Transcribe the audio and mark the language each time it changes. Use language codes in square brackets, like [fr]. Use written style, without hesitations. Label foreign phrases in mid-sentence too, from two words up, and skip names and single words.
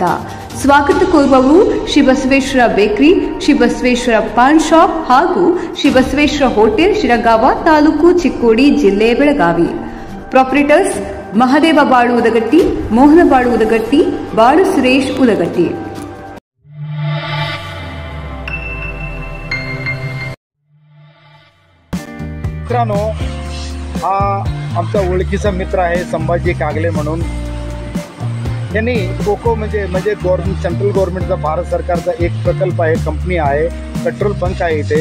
[kn] ಸ್ವಾಗತ ಕೋರುವವರು ಶ್ರೀ ಬಸವೇಶ್ವರ ಬೇಕರಿ, ಶ್ರೀ ಬಸವೇಶ್ವರ ಪಾನ್ ಶಾಪ್ ಹಾಗೂ ಶ್ರೀ ಬಸವೇಶ್ವರ ಹೋಟೆಲ್, ಶಿರಗಾವ, ತಾಲೂಕು ಚಿಕ್ಕೋಡಿ, ಜಿಲ್ಲೆ ಬೆಳಗಾವಿ. ಪ್ರೊಪರೇಟರ್ಸ್ ಮಹದೇವ ಬಾಳು ಉದಗಟ್ಟಿ, ಮೋಹನ ಬಾಳು ಉದಗಟ್ಟಿ, ಬಾಳು ಸುರೇಶ್ ಉದಗಟ್ಟಿ. [mr] मित्रांनो, हा आमचा ओळखीचा मित्र आहे संभाजी कागले म्हणून. त्यांनी कोको म्हणजे गव्हर्नमेंट, [en] central governmentचा, [mr] भारत सरकारचा एक प्रकल्प आहे, कंपनी आहे, पेट्रोल पंप आहे इथे.